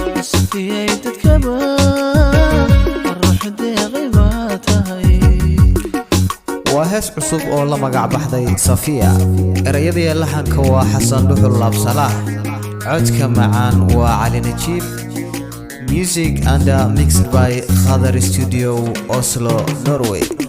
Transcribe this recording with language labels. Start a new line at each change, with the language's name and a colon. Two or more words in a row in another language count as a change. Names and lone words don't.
Somali: Safiyay dadkaba, ruux deeqi baa tahay. Waa hees cusub oo la magac baxday Safiya. Erayada iyo laxanka waa Xasan Dhuxul Laab Salaax. Codka macaan waa Cali Najiib.
English: Music and, uh, mixed by Khadar Studio, Oslo, Norway.